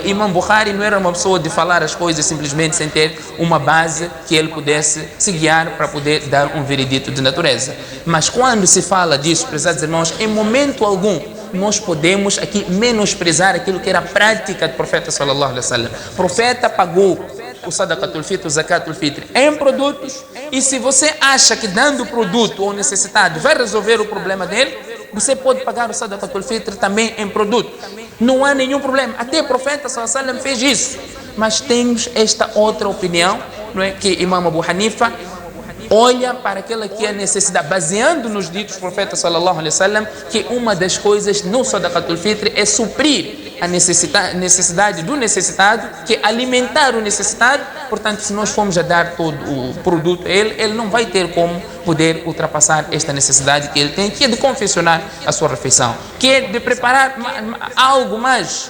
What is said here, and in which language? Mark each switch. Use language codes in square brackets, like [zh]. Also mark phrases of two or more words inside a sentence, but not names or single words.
[pt] Imam Bukhari não era uma pessoa de falar as coisas simplesmente sem ter uma base que ele pudesse se guiar para poder dar um veredito de natureza. Mas quando se fala disso, prezados irmãos, em momento algum nós podemos aqui menosprezar aquilo que era a prática do profeta [ar] صلى الله عليه وسلم. [pt] O profeta pagou o [ar] صدقة الفطر, [pt] o [ar] زكاة الفطر [pt] em produtos, e se você acha que dando produto ou necessitado vai resolver o problema dele, você pode pagar o [ar] صدقة الفطر [pt] também em produto. Não há nenhum problema. Até o profeta [ar] صلى الله عليه وسلم [pt] fez isso. Mas temos esta outra opinião, não é, que Imam Abu Hanifa olha para aquela que é a necessidade, baseando nos ditos do profeta [ar] صلى الله عليه وسلم, [pt] que uma das coisas no [ar] صدقة الفطر [pt] é suprir a necessidade do necessitado, que é alimentar o necessitado. Portanto, se nós formos a dar todo o produto a ele, ele não vai ter como poder ultrapassar esta necessidade que ele tem, que é de confeccionar a sua refeição, que é de preparar algo mais.